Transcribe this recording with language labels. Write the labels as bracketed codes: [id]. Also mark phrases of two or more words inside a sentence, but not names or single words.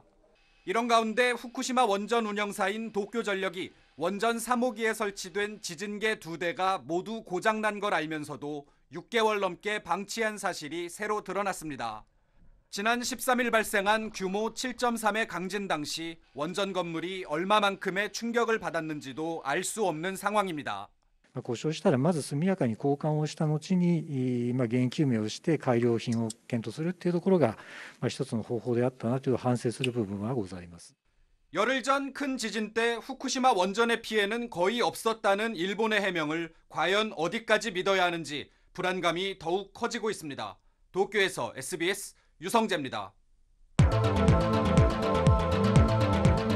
[ko] 이런 가운데 후쿠시마 원전 운영사인 도쿄전력이 원전 3호기에 설치된 지진계 2대가 모두 고장난 걸 알면서도 6개월 넘게 방치한 사실이 새로 드러났습니다. 지난 13일 발생한 규모 7.3의 강진 당시 원전 건물이 얼마만큼의 충격을 받았는지도 알 수 없는 상황입니다. [ja] 故障したらまず速やかに交換をした後に原因究明をして改良品を検討するというところが一つの方法であったなという反省する部分はございます。 [ko] 열흘 전 큰 지진 때 후쿠시마 원전의 피해는 거의 없었다는 일본의 해명을 과연 어디까지 믿어야 하는지 불안감이 더욱 커지고 있습니다. 도쿄에서 SBS 유성재입니다.